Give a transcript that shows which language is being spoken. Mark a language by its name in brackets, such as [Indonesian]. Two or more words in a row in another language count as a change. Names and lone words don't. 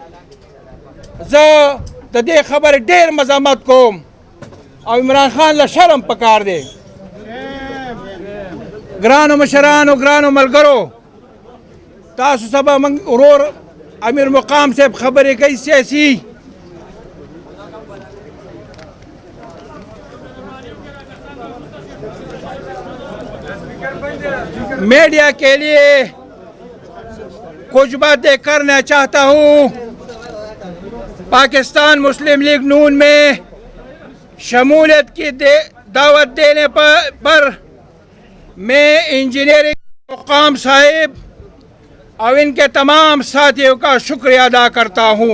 [Pashto] زه د دې خبرې ډېر مذمت کوم او عمران خان له شرم پکار دی. ګرانو مشرانو ګرانو ملګرو تاسو سبا موږ ورور امیر مقام صاحب خبرې کوي سیاسي. [Urdu] میڈیا کے لیے کچھ باتیں کرنا چاہتا ہوں. پاکستان مسلم لیگ نون میں شمولیت کی دعوت دینے پر میں انجینئرنگ مقام صاحب اور ان کے تمام ساتھیوں کا شکریہ ادا کرتا ہوں.